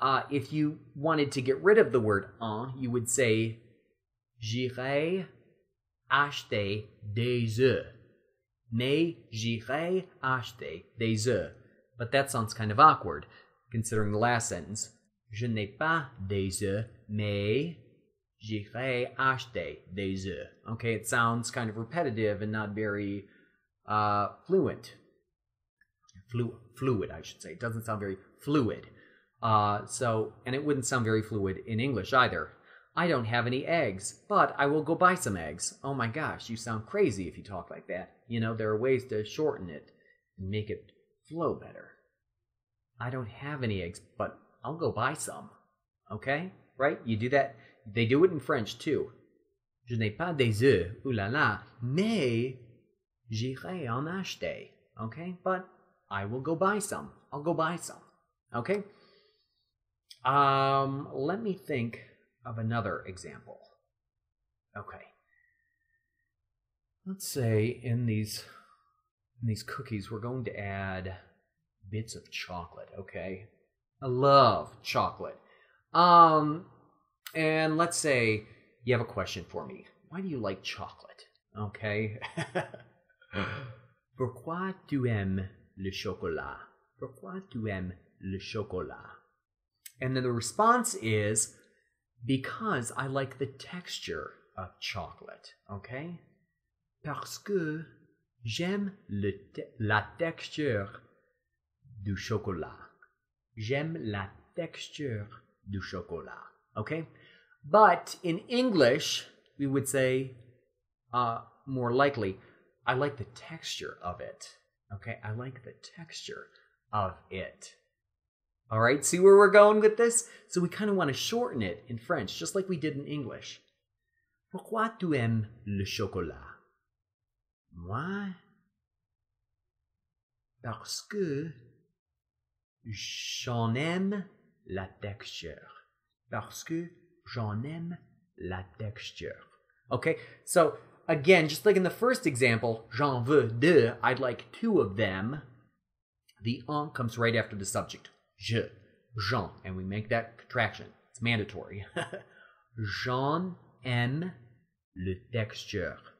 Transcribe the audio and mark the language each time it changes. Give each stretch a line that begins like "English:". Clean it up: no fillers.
English: If you wanted to get rid of the word en, you would say
French: j'irai acheter des oeufs. Mais j'irai acheter des oeufs.
English: But that sounds kind of awkward, considering the last sentence.
French: Je n'ai pas des oeufs, mais j'irai acheter des oeufs.
English: Okay, it sounds kind of repetitive and not very fluent. Fluid, I should say. It doesn't sound very fluid. And it wouldn't sound very fluid in English either. I don't have any eggs, but I will go buy some eggs. Oh my gosh, you sound crazy if you talk like that. You know, there are ways to shorten it and make it flow better. I don't have any eggs, but I'll go buy some. Okay? Right? You do that. They do it in French too.
French: Je n'ai pas des œufs, ooh la la, mais j'irai en acheter.
English: Okay? But I will go buy some. I'll go buy some. Okay? Let me think of another example. Okay. Let's say in these cookies, we're going to add bits of chocolate, okay? I love chocolate. And let's say you have a question for me. Why do you like chocolate? Okay?
French: Pourquoi tu aimes le chocolat? Pourquoi tu aimes le chocolat?
English: And then the response is, because I like the texture of chocolate, okay?
French: Parce que j'aime la texture du chocolat. J'aime la texture du chocolat, okay?
English: But in English, we would say, more likely, I like the texture of it, okay? I like the texture of it. All right, see where we're going with this? So we kind of want to shorten it in French, just like we did in English.
French: Pourquoi tu aimes le chocolat? Moi, parce que j'en aime la texture. Parce que j'en aime la texture.
English: Okay, so again, just like in the first example,
French: j'en veux 2,
English: I'd like 2 of them. The en comes right after the subject. Je, j'en, and we make that contraction. It's mandatory.
French: J'en aime le texture.